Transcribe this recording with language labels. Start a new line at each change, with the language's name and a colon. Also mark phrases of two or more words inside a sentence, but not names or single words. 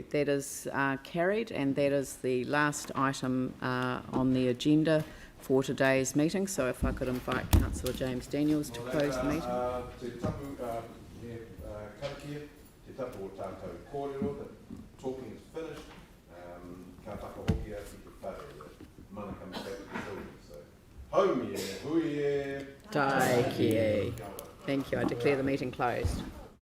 English: That is carried, and that is the last item on the agenda for today's meeting. So if I could invite Councillor James Daniels to close the meeting. Talking is finished.
Māori: Ka whakahoki atu te whare,
English: mana comes back to the children.
Māori: So, home ye, hui ye. Tai ki e.
English: Thank you. I declare the meeting closed.